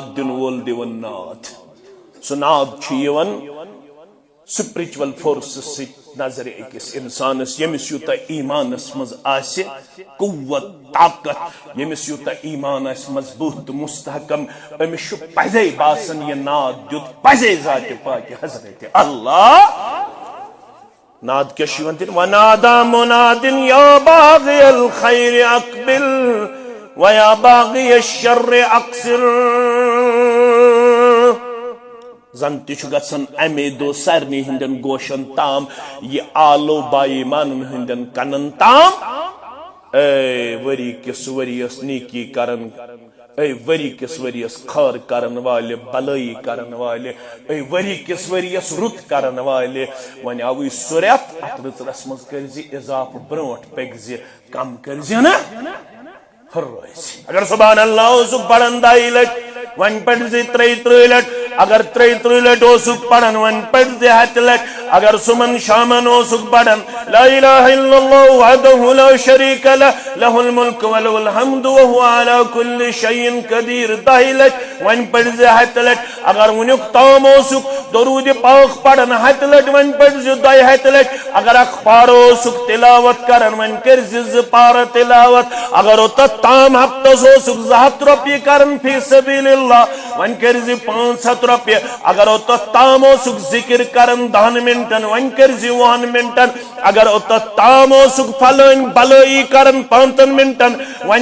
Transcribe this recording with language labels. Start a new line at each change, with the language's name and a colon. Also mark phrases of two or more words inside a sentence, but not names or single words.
Kashmiri: دِنہٕ وول دِوان ناد سُہ ناد چھُ یِوان سپرچول فورسز سۭتۍ نظرِ أکِس اِنسانس ییٚمِس یوٗتاہ ایٖمانس منٛز آسہِ قوت طاقت ییٚمِس یوٗتاہ ایٖمان آسہِ مضبوٗط تہٕ مستحکم أمِس چھُ پزے باسان یہِ ناد دیُت پزے ذاتِ پاکِ حضرت اللہ ناد کیا چھُ یِوان دِنہٕ
Arabic: ونادى مناد یا باغی الخیر اقبل ویا باغی الشر اقصر
Kashmiri: زن تہ چھ گژھان امے دۄہ سارنٕے ہٕنٛدٮ۪ن گوشن تام یہِ آلو بایمانن ہٕنٛدٮ۪ن کنن تام اے ؤری کِس ؤرِیس نیکی کرن اے ؤری کِس ؤرِیس خٲر کرن والہِ بلٲیی کرن والہِ اے ؤری کِس ؤرِیس رُت کرن والہِ وۄنۍ آوٕے سُہ رٮ۪تھ اتھ رٕژرس منٛز کٔرزِ اضافہٕ برونٛٹھ پٔکزِ کم کٔرزِ نہٕ ہُرٲزِ اگر
Arabic: سبحان اللہ
Kashmiri: اوسُکھ پران 2 لٹہِ وۄنۍ پٔرزِ 33 لٹہِ اگر 33 لٹہِ اوسُکھ پران وۄنۍ پٔرزِ 100 لٹہِ اگر سمن شامن اوسک بڑن
Arabic: لا الہ الا اللہ وحدہ لا شریک لہ لہ الملک ولہ الحمد وهو على كل شيء قدیر
Kashmiri: دہی لٹ ون پڑھ زِ ہتھ لٹ اگر ونیک تام اوسک درود پاک پڑھن ہتھ لٹ ون پڑھ زِ دہی ہتھ لٹ اگر اخبار اوسک تلاوت کرن ون کر زِ پار تلاوت اگر اوتت تام ہفتس اوسک 7 رۄپیہِ کرن
Arabic: فی سبیل اللہ
Kashmiri: ون کر زِ 500 رۄپیہِ اگر اوتت تام اوسک ذکر کرن 10 منٹن ون کر زِ 20 منٹن اگر اوتت تام اوسک فلٲنۍ بلٲیی کرن 5 منٹن ون